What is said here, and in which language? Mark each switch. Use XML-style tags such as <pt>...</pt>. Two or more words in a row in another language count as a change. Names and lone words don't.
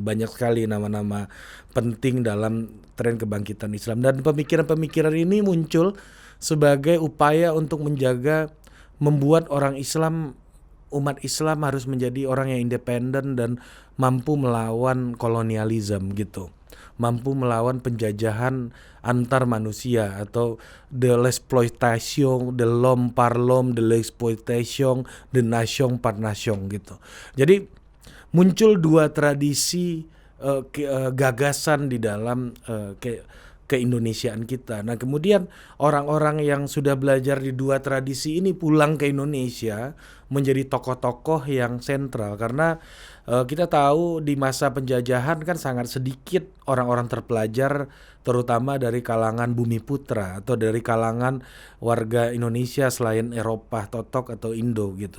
<id>Banyak sekali nama-nama penting dalam tren kebangkitan Islam, dan pemikiran-pemikiran ini muncul sebagai upaya untuk membuat orang Islam, umat Islam harus menjadi orang yang independen dan mampu melawan kolonialisme gitu, mampu melawan penjajahan antar manusia atau</id> <fr>de l'exploitation de l'homme par l'homme, de l'exploitation de nation par nation</fr> <id>gitu. Jadi muncul dua tradisi gagasan di dalam keindonesiaan kita. Nah, kemudian orang-orang yang sudah belajar di dua tradisi ini pulang ke Indonesia menjadi tokoh-tokoh yang sentral, karena kita tahu di masa penjajahan kan sangat sedikit orang-orang terpelajar, terutama dari kalangan bumi putra atau dari kalangan warga Indonesia selain Eropa, Totok atau Indo gitu.</id>